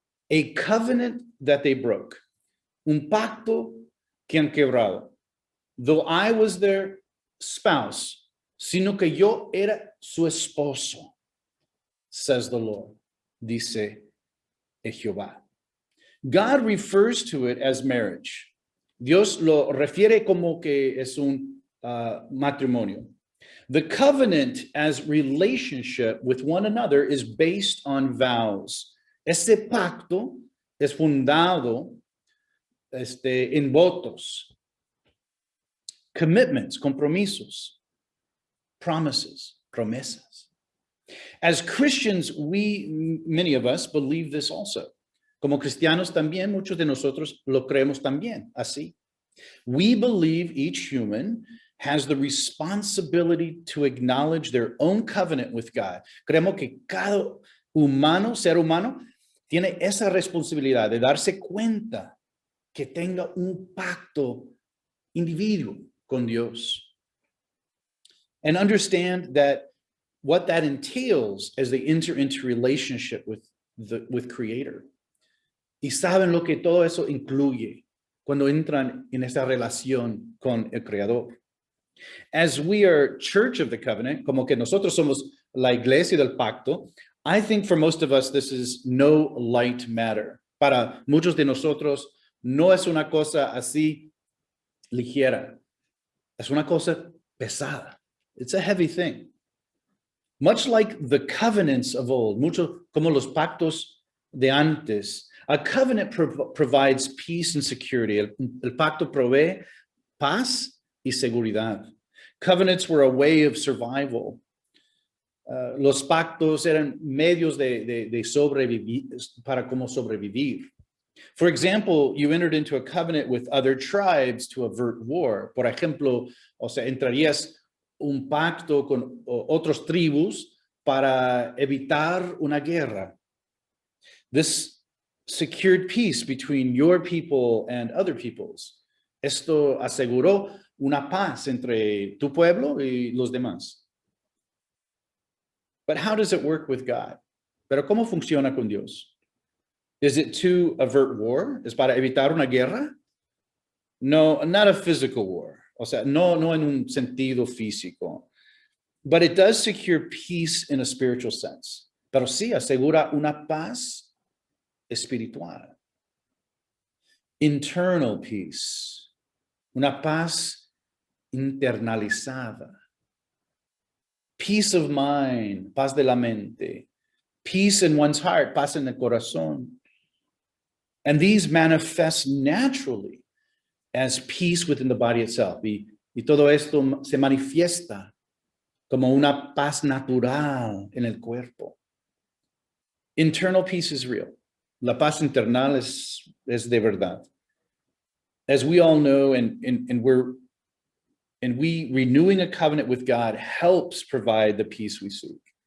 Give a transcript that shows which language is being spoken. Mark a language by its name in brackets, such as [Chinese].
[English] A covenant that they broke. [Spanish] Un pacto que han quebrado. [English] Though I was their spouse, [Spanish] sino que yo era su esposo, [English] says the Lord, [Spanish] dice Jehová. [English] God refers to it as marriage. [Spanish] Dios lo refiere como que es un matrimonio. [English] The covenant as relationship with one another is based on vows. [Spanish] Ese pacto es fundado en votos, [English] commitments, [Spanish] compromisos, [English] promises, [Spanish] promesas. [English] As Christians, many of us believe this also. [Spanish] Como cristianos también, muchos de nosotros lo creemos también, así. [English] We believe each human has the responsibility to acknowledge their own covenant with God. [Spanish] Creemos que cada ser humano, tiene esa responsabilidad de darse cuenta que tenga un pacto individuo con Dios. [English] And understand that what that entails as they enter into relationship with Creator. [Spanish] Y saben lo que todo eso incluye cuando entran en esa relación con el Creador. [English] As we are Church of the Covenant, [Spanish] como que nosotros somos la iglesia del pacto, [English] I think for most of us this is no light matter. [Spanish] Para muchos de nosotros no es una cosa así ligera. Es una cosa pesada. [English] It's a heavy thing. Much like the covenants of old, [Spanish] mucho como los pactos de antes, [English] a covenant provides peace and security. [Spanish] El pacto provee paz y seguridad. [English] Covenants were a way of survival. [Spanish] Los pactos eran medios de sobrevivir, para cómo sobrevivir. [English] For example, you entered into a covenant with other tribes to avert war. [Spanish] Por ejemplo, entrarías un pacto con otros tribus para evitar una guerra. [English] This secured peace between your people and other peoples. [Spanish] Esto aseguró una paz entre tu pueblo y los demás. [English] But how does it work with God? [Spanish] Pero ¿cómo funciona con Dios? [English] Is it to avert war? [Spanish] ¿Es para evitar una guerra? [English] No, not a physical war. [Spanish] No en un sentido físico. [English] But it does secure peace in a spiritual sense. [Spanish] Pero sí asegura una paz espiritual. [English] Internal peace. [Spanish] Una paz internalizada. [English] Peace of mind, [Spanish] paz de la mente. [English] Peace in one's heart, [Spanish] paz en el corazón. [English] And these manifest naturally as peace within the body itself. [Spanish] Y todo esto se manifiesta como una paz natural en el cuerpo. [English] Internal peace is real. [Spanish] La paz internal es de verdad. [English] As we all know, and we renewing a covenant with God helps provide the peace we seek.